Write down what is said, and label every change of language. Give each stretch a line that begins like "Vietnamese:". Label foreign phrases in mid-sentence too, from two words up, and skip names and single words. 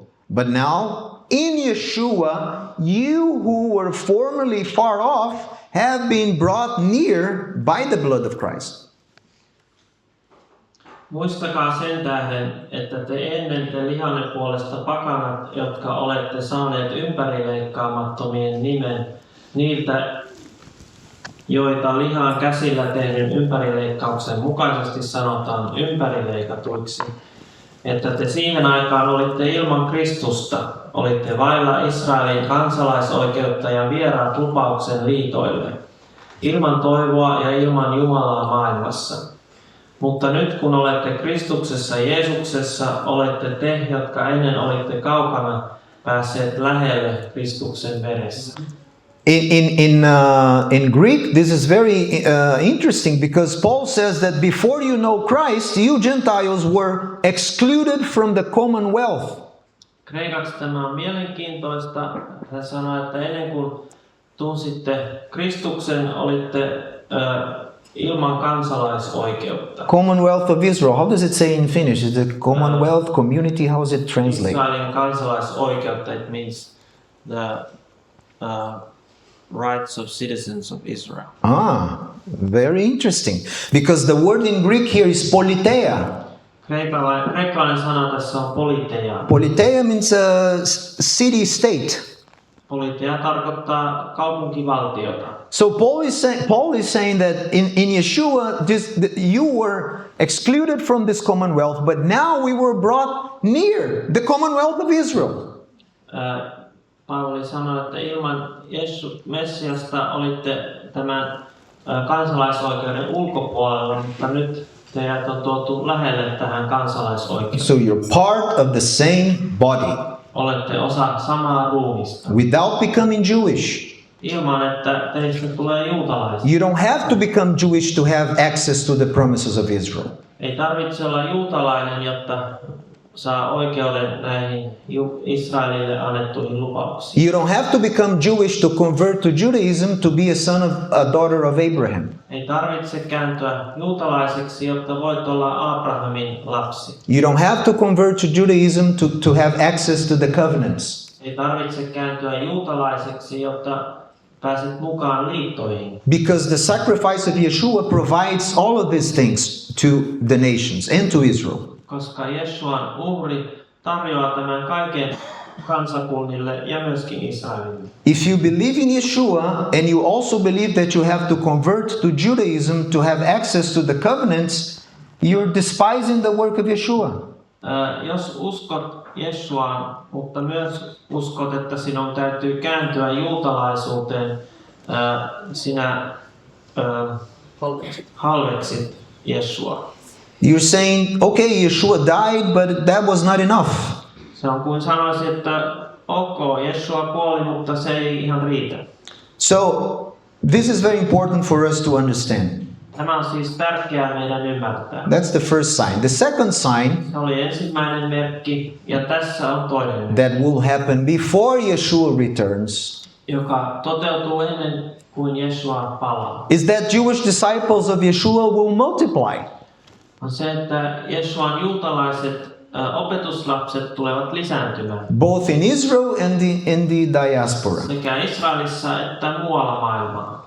English: But now, in Yeshua, you who were formerly far off have been brought near by the blood of Christ.
Finnish: Muistakaa sen tähden, että te ennen te lihanne puolesta pakanat, jotka olette saaneet ympärileikkaamattomien nimen, niiltä, joita lihan käsillä tehdyn ympärileikkauksen mukaisesti sanotaan ympärileikatuiksi, että te siihen aikaan olitte ilman Kristusta, olitte vailla Israelin kansalaisoikeutta ja vieraat lupauksen liitoille, ilman toivoa ja ilman Jumalaa maailmassa. Mutta nyt kun olette Kristuksessa Jeesuksessa, olette te, jotka ennen olitte kaukana, päässeet lähelle Kristuksen veressä.
English: In Greek, this is very interesting because Paul says that before you know Christ, you Gentiles were excluded from the commonwealth.
Finnish: Kreikaksi tämä on mielenkiintoista. Hän sanoi, että ennen kuin tunsitte Kristuksen, olitte ilman kansalaisoikeutta.
English: Commonwealth of Israel. How does it say in Finnish? Is it Commonwealth, community? How is it translated?
Finnish: Israelin kansalaisoikeutta,
English: it means the rights of citizens of Israel. Very interesting. Because the word in Greek here is politeia.
Finnish: Kreikkalainen sana tässä on politeia.
English: Politeia means a city state.
Finnish: Politeia tarkoittaa kaupunkivaltiota.
English: So Paul is saying that in Yeshua, you were excluded from this commonwealth, but now we were brought near the commonwealth of Israel.
Finnish: Paavali sanoi, että ilman Messiasta olitte tämän kansalaisoikeuden ulkopuolella, mutta nyt teidät on tuotu lähelle tähän kansalaisoikeuteen.
English: So you're part of the same body.
Finnish: Olette osa samaa ruumista.
English: Without becoming Jewish.
Finnish: Ilman, että teistä tulee juutalaisia.
English: You don't have to become Jewish to have access to the promises of Israel.
Finnish: Ei tarvitse olla juutalainen, jotta saa oikeuden näihin Israelille annettuihin lupauksiin.
English: You don't have to become Jewish to convert to Judaism to be a son of a daughter of Abraham.
Finnish: Ei tarvitse kääntyä juutalaiseksi, jotta voit olla Abrahamin lapsi.
English: You don't have to convert to Judaism to have access to the covenants.
Finnish: Ei tarvitse kääntyä juutalaiseksi, jotta pääset mukaan liittoihin.
English: Because the sacrifice of Yeshua provides all of these things to the nations and to Israel.
Finnish: Koska Jeshuan uhri tarjoaa tämän kaiken kansakunnille ja myöskin Israelille.
English: If you believe in Yeshua and you also believe that you have to convert to Judaism to have access to the covenants, you're despising the work of Yeshua.
Finnish: Jos uskot Jeshuaan, mutta myös uskot, että sinun täytyy kääntyä juutalaisuuteen, sinä halveksit Jeshua.
English: You're saying, okay, Yeshua died, but that was not enough.
Finnish: Se on kuin sanoisin, että ok, Jeshua kuoli, mutta se ei ihan riitä.
English: So, this is very important for us to understand.
Finnish: Tämä on siis tärkeää meidän ymmärtää.
English: That's the first sign. The second sign
Finnish: Se oli ensimmäinen merkki, ja tässä on toinen merkki,
English: that will happen before Yeshua returns
Finnish: joka toteutuu ennen kuin Jeshua palaa.
English: is that Jewish disciples of Yeshua will multiply.
Finnish: On se, että Jeshuan juutalaiset opetuslapset tulevat lisääntymään.
English: Both in Israel and in the diaspora.
Finnish: Sekä Israelissa että muualla maailmaa.